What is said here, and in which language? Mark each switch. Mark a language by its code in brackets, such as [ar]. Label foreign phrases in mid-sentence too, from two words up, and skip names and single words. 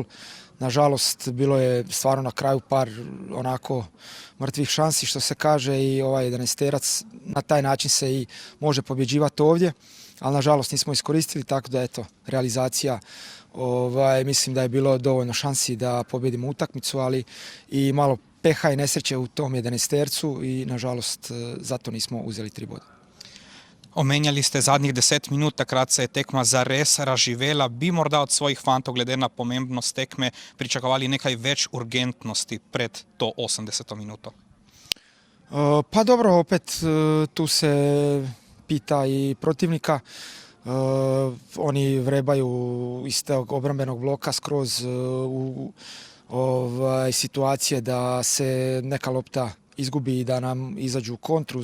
[hr] Nažalost, bilo je stvarno na kraju par onako mrtvih šansi, što se kaže, i 11-terac na taj način se i može pobjeđivati ovdje, ali nažalost nismo iskoristili, tako da eto, realizacija, mislim da je bilo dovoljno šansi da pobjedimo utakmicu, ali i malo peha i nesreće u tom 11-tercu i nažalost zato nismo uzeli 3 boda. [sl] Omenjali ste zadnjih 10 minut, takrat se je tekma zares razživela. Bi morda od svojih fantov, glede na pomembnost tekme, pričakovali nekaj več urgentnosti pred to 80. minuto? [hr] Pa dobro, opet tu se pita i protivnika. Oni vrebaju iz tog obrambenog bloka skroz u situacije da se neka lopta izgubi i da nam izađu u kontru.